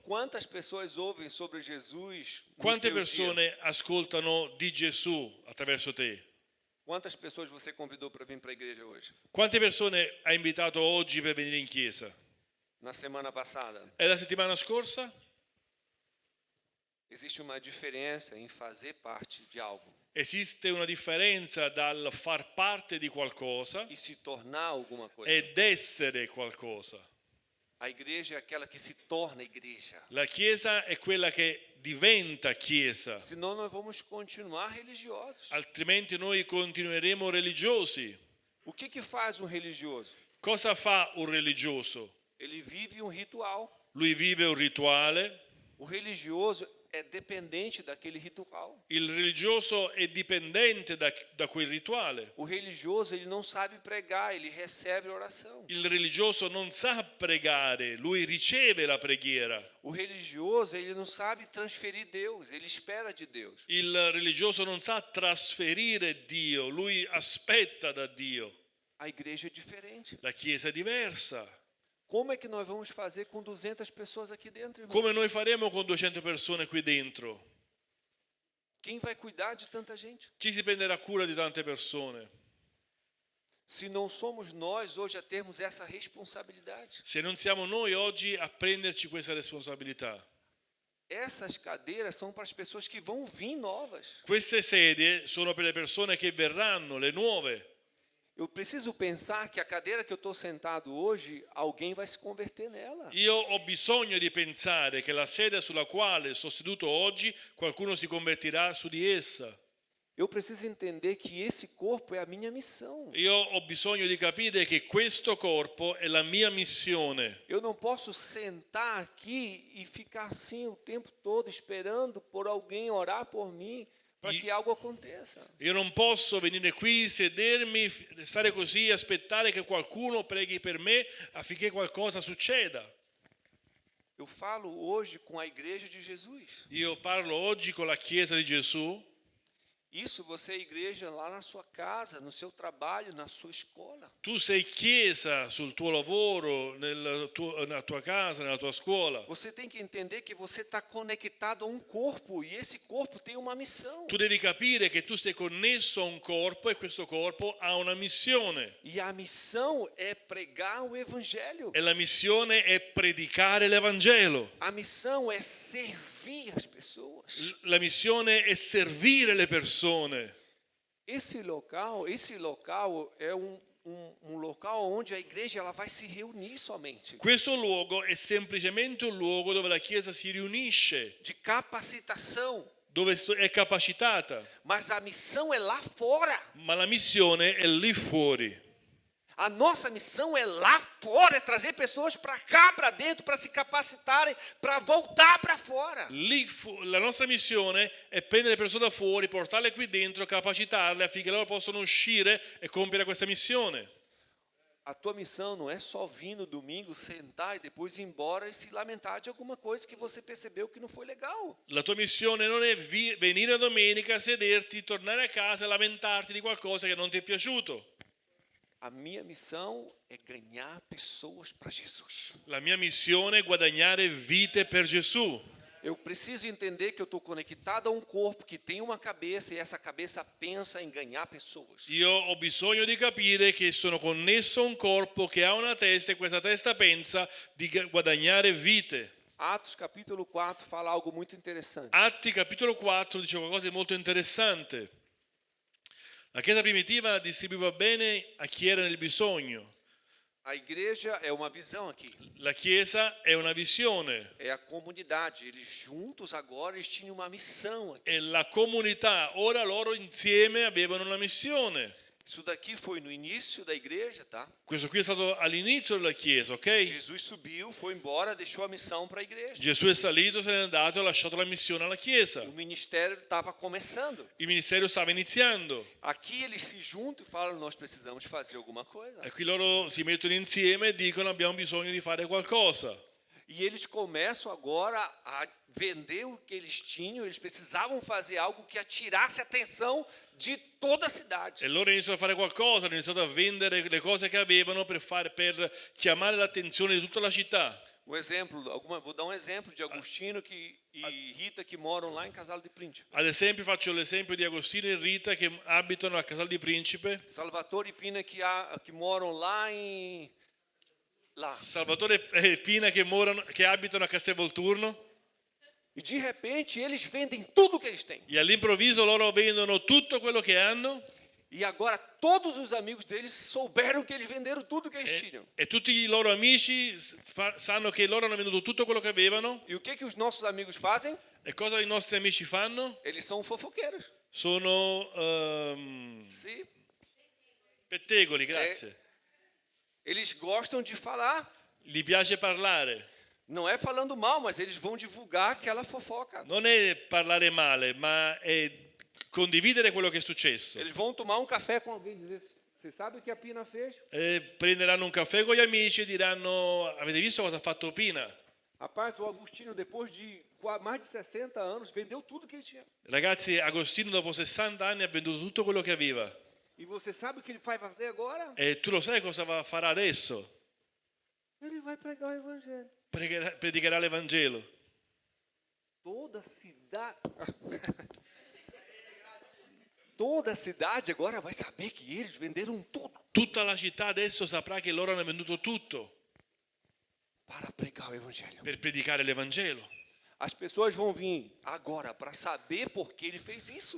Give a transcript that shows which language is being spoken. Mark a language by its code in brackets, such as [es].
[pt] Quantas pessoas ouvem sobre Jesus no [it] Quante [pt] teu dia? [it] persone ascoltano di Gesù attraverso te? [pt] Quantas pessoas você convidou para vir para a igreja hoje? [it] Quante persone hai invitato oggi per venire in chiesa? [pt] Na semana passada? [it] E la settimana scorsa? [pt] Existe uma diferença em fazer parte de algo [it] Esiste una differenza dal far parte di qualcosa [pt] e se tornar alguma coisa. [it] ed essere qualcosa. [pt] A igreja é aquela que se torna igreja. [it] La chiesa è quella che diventa chiesa, [pt] Senão nós vamos continuar religiosos. [it] altrimenti noi continueremo religiosi. [pt] O que faz um religioso? [it] Cosa fa un religioso? [pt] Ele vive um ritual. [it] Lui vive un rituale. [pt] O religioso é dependente daquele ritual. [it] Il religioso è dipendente da quel rituale. [pt] O religioso, ele não sabe pregar, ele recebe a oração. [it] Il religioso non sa pregare, lui riceve la preghiera. [pt] O religioso, ele não sabe transferir Deus, ele espera de Deus. [it] Il religioso non sa trasferire Dio, lui aspetta da Dio. [pt] A igreja é diferente. [it] La Chiesa è diversa. [pt] Como é que nós vamos fazer com 200 pessoas aqui dentro, irmão? [it] Come noi faremo con 200 persone qui dentro? [pt] Quem vai cuidar de tanta gente? [it] Chi si prenderà cura di tante persone? [pt] Se não somos nós hoje a termos essa responsabilidade. [it] Se non siamo noi oggi a prenderci questa responsabilità. [pt] Essas cadeiras são para as pessoas que vão vir novas. [it] Queste sedie sono per le persone che verranno, le nuove. [pt] Eu preciso pensar que a cadeira que eu estou sentado hoje, alguém vai se converter nela. [it] Io ho bisogno di pensare che la sede sulla quale sto seduto oggi, qualcuno si convertirà su di essa. [pt] Eu preciso entender que esse corpo é a minha missão. [it] Io ho bisogno di capire che questo corpo è la mia missione. [pt] Eu não posso sentar aqui e ficar assim o tempo todo esperando por alguém orar por mim para que algo aconteça. [it] Io non posso venire qui, sedermi, stare così, aspettare che qualcuno preghi per me affinché qualcosa succeda. [pt] Eu falo hoje com a igreja de Jesus. [it] Io parlo oggi con la Chiesa di Gesù. [pt] Isso você é igreja lá na sua casa, no seu trabalho, na sua escola. [it] Tu sei Chiesa sul tuo lavoro, nella tua casa, nella tua scuola. [pt] Você tem que entender que você está conectado a um corpo e esse corpo tem uma missão. [it] Tu devi capire che tu sei connesso a un corpo e questo corpo ha una missione. [pt] E a missão é pregar o evangelho. [it] E la missione è predicare l'Evangelo. [pt] A missão é servir as pessoas. [it] La missione è servire le persone. [pt] Esse local é um local onde a igreja ela vai se reunir somente. [it] Questo luogo è semplicemente un luogo dove la Chiesa si riunisce, [pt] De capacitação. [it] dove è capacitata, [pt] Mas a missão é lá fora. [it] ma la missione è lì fuori. [pt] A nossa missão é lá fora, é trazer pessoas para cá, para dentro, para se capacitarem, para voltar para fora. [it] La nostra missione è prendere le persone da fuori, portarle qui dentro, capacitarle affinché loro possano uscire e compiere questa missione. [pt] A tua missão não é só vir no domingo, sentar e depois ir embora e se lamentar de alguma coisa que você percebeu que não foi legal. [it] La tua missione non è venire la domenica, sederti, tornare a casa e lamentarti di qualcosa che non ti è piaciuto. [pt] A minha missão é ganhar pessoas para Jesus. [it] La mia missione è guadagnare vite per Gesù. [pt] Eu preciso entender que eu estou conectado a um corpo que tem uma cabeça e essa cabeça pensa em ganhar pessoas. [it] Io ho bisogno di capire che sono connesso a un corpo che ha una testa e questa testa pensa di guadagnare vite. [pt] Atos capítulo 4 fala algo muito interessante. [it] Atti capitolo 4 dice qualcosa di molto interessante. La Chiesa primitiva distribuiva bene a chi era nel bisogno. [pt] A igreja é uma visão aqui. [it] La Chiesa è una visione [pt] É a comunidade. Eles juntos agora eles tinham uma missão aqui. [it] e la comunità, ora loro insieme avevano una missione. [pt] Isso daqui foi no início da igreja, tá? [it] Questo qui è stato all'inizio della Chiesa, ok? [pt] Jesus subiu, foi embora, deixou a missão para a igreja. [it] Gesù è salito, se n'è andato e ha lasciato la missione alla Chiesa. [pt] O ministério estava começando. [it] Il ministero stava iniziando [pt] Aqui eles se juntam e falam: nós precisamos fazer alguma coisa. [it] e qui loro si mettono insieme e dicono abbiamo bisogno di fare qualcosa. [pt] E eles começam agora a vender o que eles tinham. Eles precisavam fazer algo que atirasse a atenção de toda a cidade. [it] E loro iniziano a fare qualcosa, hanno iniziato a vendere le cose che avevano per chiamare l'attenzione di tutta la città. [pt] Um exemplo, vou dar um exemplo de Agostinho e Rita que moram lá em Casal de Príncipe. [it] Ad esempio faccio l'esempio di Agostino e Rita che abitano a Casal di Principe. [pt] Salvatore e Pina que moram lá em lá. [it] Salvatore e Pina che abitano a Castelvolturno. [pt] E de repente eles vendem tudo que eles têm. [it] E all'improvviso loro vendono tutto quello che hanno [pt] E agora todos os amigos deles souberam que eles venderam tudo que eles tinham. [it] e tutti i loro amici sanno che loro hanno venduto tutto quello che avevano. [pt] E o que os nossos amigos fazem? [it] E cosa i nostri amici fanno? [pt] Eles são fofoqueiros. [it] Sono [pt] Sim. [it] pettegoli, grazie. [pt] Eles gostam de falar. [it] Gli piace parlare. [pt] Não é falando mal, mas eles vão divulgar aquela fofoca. [it] Non è parlare male, ma è condividere quello che è successo. [pt] Eles vão tomar um café com alguém e dizer: você sabe o que a Pina fez? [it] E prenderanno un caffè con gli amici e diranno avete visto cosa ha fatto Pina? [pt] Rapaz, o Agostinho, depois de mais de 60 anos, vendeu tudo que ele tinha. [it] Ragazzi, Agostino dopo 60 anni ha venduto tutto quello che aveva. [pt] E você sabe o que ele vai fazer agora? [it] E tu lo sai cosa farà adesso? [pt] Ele vai pregar o evangelho. [it] Predicherà l'Evangelo. [pt] Toda a cidade agora vai saber que eles venderam tudo [it] Tutta la città adesso saprà che loro hanno venduto tutto [pt] para pregar o evangelho. [it] per predicare l'Evangelo. [pt] As pessoas vão vir agora para saber por que ele fez isso.